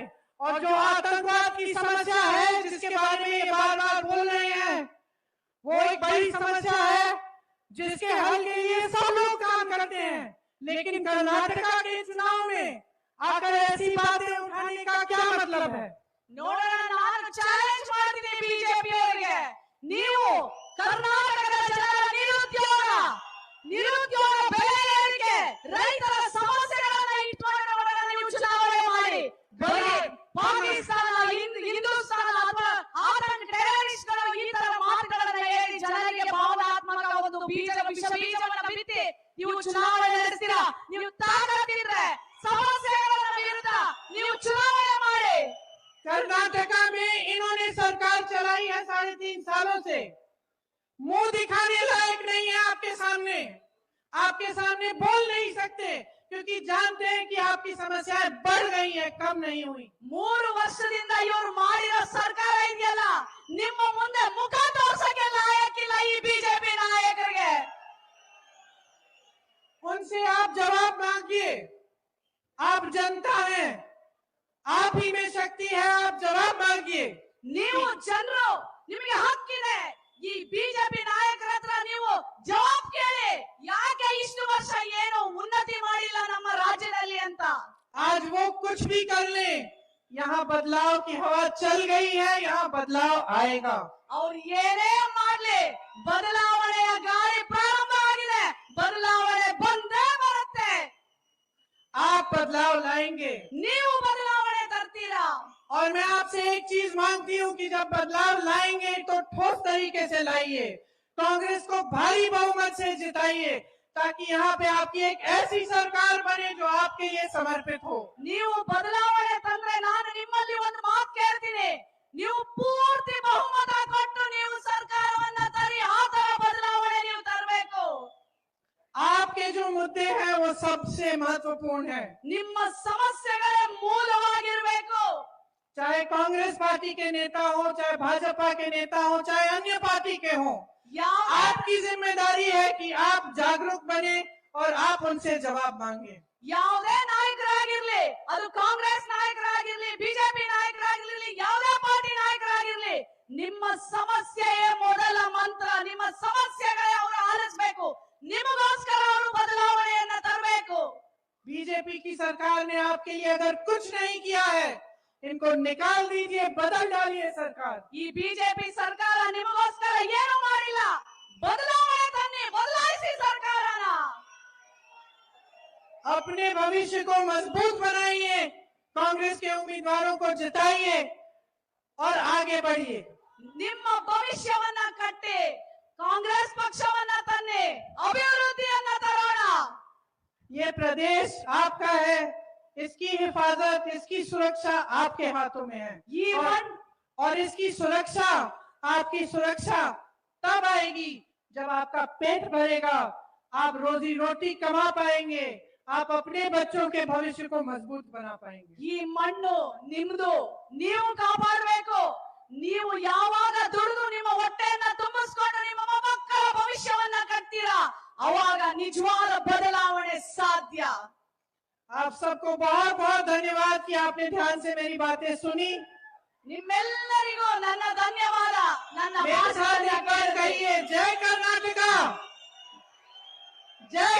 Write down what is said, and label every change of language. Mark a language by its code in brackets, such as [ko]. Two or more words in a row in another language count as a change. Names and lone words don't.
[hi] और जो आतंकवाद की समस्या है जिसके बारे में ये बार बार बोल रहे हैं, वो एक बड़ी समस्या है जिसके हल के लिए सब लोग काम करते हैं। लेकिन कर्नाटका के चुनाव में आकर ऐसी बातें उठाने का क्या मतलब है? [kn] ನೋಡೋಣ, ನಾನು ಚಾಲೆಂಜ್ ಮಾಡ್ತೀನಿ ಬಿಜೆಪಿ ಅವರಿಗೆ. ನೀವು ಕರ್ನಾಟಕದ ಜನರ ನಿರುದ್ಯೋಗ ಬೆಲೆ ಏರಿಕೆ, ರೈತರ ಸಮಸ್ಯೆಗಳನ್ನ ಇಟ್ಕೊಂಡು ನೀವು ಚುನಾವಣೆ ಮಾಡಿ. ಬರೀ ಪಾಕಿಸ್ತಾನ, ಹಿಂದೂಸ್ತಾನ ಅಥವಾ ಆತಂಕ ಟೆರರಿಸ್ಟ್ಗಳು ಈ ತರ ಮಾತುಗಳನ್ನ ಹೇಳಿ ಜನರಿಗೆ ಭಾವನಾತ್ಮಕ ಒಂದು ಬೀಜವನ್ನ ಬಿತ್ತಿ ನೀವು ಚುನಾವಣೆ ನಡೆಸ್ತೀರಾ. ನೀವು ತಾಕತ್ತಿದ್ರೆ ಸಮಸ್ಯೆಗಳ ವಿರುದ್ಧ ನೀವು ಚುನಾವಣೆ ಮಾಡಿ. [hi] कर्नाटका में इन्होंने सरकार चलाई है 3.5 सालों से, मुंह दिखाने लायक नहीं है आपके सामने बोल नहीं सकते क्योंकि जानते हैं कि आपकी समस्याएं बढ़ गई हैं, कम नहीं हुई। [kn] 3 ವರ್ಷದಿಂದ ಇವರು ಮಾಡಿರೋ ಸರ್ಕಾರ ಇದೆಯಲ್ಲ, ನಿಮ್ಮ ಮುಂದೆ ಮುಖ ತೋರ್ಸಕ್ಕೆ ಲಾಯಕ್ಕಿಲ್ಲ ಈ ಬಿಜೆಪಿ ನಾಯಕರಿಗೆ. [hi] उनसे आप जवाब मांगिए, आप जनता हैं, आप ही में शक्ति है, आप जवाब मांगिए। [kn] ನೀವು ಜನರು, ನಿಮಗೆ ಹಕ್ಕಿದೆ. ಈ ಬಿಜೆಪಿ ನಾಯಕರ ಹತ್ರ ನೀವು ಜವಾಬ್ ಕೇಳಿ, ಯಾಕೆ ಇಷ್ಟು ವರ್ಷ ಏನು ಉನ್ನತಿ ಮಾಡಿಲ್ಲ ನಮ್ಮ ರಾಜ್ಯದಲ್ಲಿ ಅಂತ. [hi] आज वो कुछ भी कर ले, यहाँ बदलाव की हवा चल गई है, यहाँ बदलाव आएगा। [kn] ಅವ್ರು ಏನೇ ಮಾಡ್ಲಿ, ಬದಲಾವಣೆಯ ಗಾಳಿ ಪ್ರಾರಂಭ ಆಗಿದೆ, ಬದಲಾವಣೆ ಬಂದೇ ಬರುತ್ತೆ. [hi] आप बदलाव लाएंगे, [kn] ನೀವು ಬದಲಾವಣೆ ತರ್ತೀರಾ. [hi] और मैं आपसे एक चीज मांगती हूँ कि जब बदलाव लाएंगे तो ठोस तरीके से लाइए, कांग्रेस को भारी बहुमत से जिताइए ताकि यहाँ पे आपकी एक ऐसी सरकार बने जो आपके लिए समर्पित हो। [kn] ನೀವು ಬದಲಾವಣೆ ತಂದ್ರೆ ನಾನು ನಿಮ್ಮಲ್ಲಿ ಒಂದು ಮಾತು ಕೇಳ್ತೀನಿ, ನೀವು ಪೂರ್ತಿ ಬಹುಮತ ಕೊಟ್ಟು ನೀವು ಸರ್ಕಾರವನ್ನ ತರಿ, ಆ ತರ ಬದಲಾವಣೆ ನೀವು ತರಬೇಕು. [hi] आपके जो मुद्दे हैं वो सबसे महत्वपूर्ण है, [kn] ನಿಮ್ಮ ಸಮಸ್ಯೆಗಳೇ ಮೂಲವಾಗಿರಬೇಕು. [hi] चाहे कांग्रेस पार्टी के नेता हो, चाहे भाजपा के नेता हो, चाहे अन्य पार्टी के हो, आपकी जिम्मेदारी है कि आप जागरूक बने और आप उनसे जवाब मांगे। [kn] ಯಾವುದೇ ನಾಯಕರಾಗಿರ್ಲಿ, ಅದು ಕಾಂಗ್ರೆಸ್ ನಾಯಕರಾಗಿರ್ಲಿ, ಬಿಜೆಪಿ ನಾಯಕರಾಗಿರ್ಲಿ, ಯಾವುದೇ ಪಾರ್ಟಿ ನಾಯಕರಾಗಿರ್ಲಿ, ನಿಮ್ಮ ಸಮಸ್ಯೆಯೇ ಮೊದಲ ಮಂತ್ರ. ನಿಮ್ಮ ಸಮಸ್ಯೆಗಳೇ ಅವರು ಆಲಿಸಬೇಕು, ನಿಮಗೋಸ್ಕರ ಅವರು ಬದಲಾವಣೆಯನ್ನ ತರಬೇಕು. [hi] बीजेपी की सरकार ने आपके लिए अगर कुछ नहीं किया है, इनको निकाल दीजिए, बदल डालिए सरकार। [kn] ಈ ಬಿಜೆಪಿ ಸರ್ಕಾರ ನಿಮಗೋಸ್ಕರ ಏನು ಮಾಡಿಲ್ಲ, ಬದಲಾವಣೆ ತನ್ನಿ, ಬದಲಾಯಿಸಿ ಸರ್ಕಾರನ. [hi] अपने भविष्य को मजबूत बनाइए, कांग्रेस के उम्मीदवारों को जिताइए और आगे बढ़िए। [kn] ನಿಮ್ಮ ಭವಿಷ್ಯವನ್ನ ಕಟ್ಟಿ ಕಾಂಗ್ರೆಸ್ ಪಕ್ಷವನ್ನ ತನ್ನಿ, ಅಭಿವೃದ್ಧಿಯನ್ನ ತರೋಣ. [hi] ये प्रदेश आपका है, इसकी हिफाजत, इसकी सुरक्षा आपके हाथों में है। और इसकी सुरक्षा, आपकी सुरक्षा तब आएगी जब आपका पेट भरेगा, आप रोजी रोटी कमा पाएंगे, आप अपने बच्चों के भविष्य को मजबूत बना पाएंगे। [kn] ಈ ಮಣ್ಣು ನಿಮ್ದು, ನೀವು ಕಾಪಾಡಬೇಕು. ನೀವು ಯಾವಾಗ ದುಡಿದು ನಿಮ್ಮ ಹೊಟ್ಟೆಯನ್ನ ತುಂಬಿಸ್ಕೊಂಡು ನಿಮ್ಮ ಮಕ್ಕಳ ಭವಿಷ್ಯವನ್ನ ಕಟ್ತೀರಾ, ಅವಾಗ ನಿಜವಾದ ಬದಲಾವಣೆ ಸಾಧ್ಯ. [hi] आप सबको बहुत बहुत धन्यवाद कि आपने ध्यान से मेरी बातें सुनी। [kn] ನಿಮ್ಮೆಲ್ಲರಿಗೂ ನನ್ನ ಧನ್ಯವಾದ. ನನ್ನ [hi] मेरे साथ एक बार कहिए, जय कर्नाटका, जय